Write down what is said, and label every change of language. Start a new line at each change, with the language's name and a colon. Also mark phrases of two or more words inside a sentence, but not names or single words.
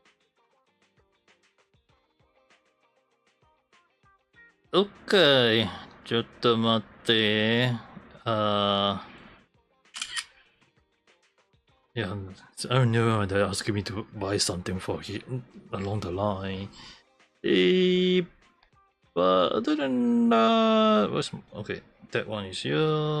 Chinese: 对。OK，
Japanese: ちょっと待って。Yeah,
English: I know they're asking me to buy something for along the line. But other than that, okay, that one is here.